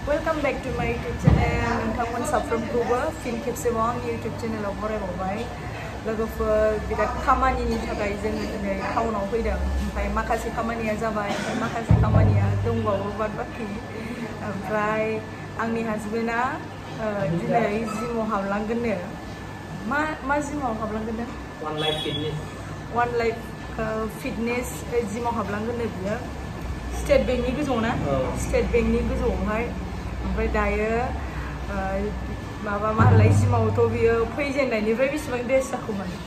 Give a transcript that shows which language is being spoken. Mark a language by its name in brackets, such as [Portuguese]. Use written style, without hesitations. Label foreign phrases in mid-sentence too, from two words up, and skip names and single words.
[English] Welcome back to my YouTube channel. [Bodo] नोंथांमोन साफ्रोमखौबो फिन खेबसेबाव आंनि YouTube चेनेलाव बरायबावबाय लोगोफोर बिराद खामानिनि थाखाय जोङो दिनै टाउनाव फैदों ओमफ्राय माखासे खामानिया जाबाय ओमफ्राय माखासे खामानिया दंबावो बाद बाखि ओमफ्राय आंनि हासबेन्डआ दिनै जिमाव हाबलांगोननो मा जिमाव हाबलांगोननो One Life Fitness जिमाव हाबलांगोननो बियो स्टेट बेंकनि गोजौआव ना स्टेट बेंकनि गोजौआवहाय ओमफ्राय दायो माबा मा होनलाय जिमावथ' बियो फैजेननायनिफ्राय बेसेबां डेज जाखोमोन